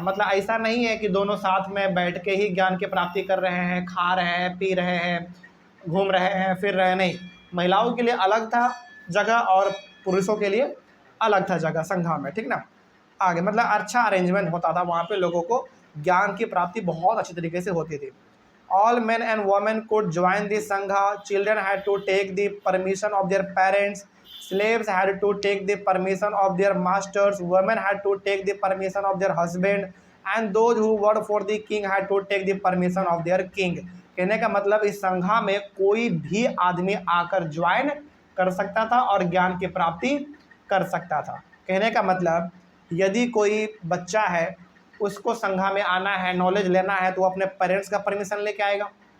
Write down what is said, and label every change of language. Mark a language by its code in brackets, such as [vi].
[hi] मतलब ऐसा नहीं है कि दोनों साथ में बैठ के ही ज्ञान की प्राप्ति कर रहे हैं, खा रहे हैं, पी रहे हैं, घूम रहे हैं, फिर रहे, नहीं। महिलाओं के लिए अलग था जगह और पुरुषों के लिए अलग था जगह संघा में, ठीक ना। आगे मतलब अच्छा अरेंजमेंट होता था वहाँ पे, लोगों को ज्ञान की प्राप्ति बहुत अच्छी तरीके से होती थी। [en] All men and women could join the sangha. Children had to take the permission of their parents. Slaves had to take the permission of their masters. Women had to take the permission of their husband. And those who worked for the king had to take the permission of their king. [hi] कहने का मतलब इस संघा में कोई भी आदमी आकर ज्वाइन कर सकता था और ज्ञान की प्राप्ति कर सकता था। कहने का मतलब यदि कोई बच्चा है, उसको संघा में आना है, नॉलेज लेना है, तो वो अपने पेरेंट्स का परमिशन लेके आएगा।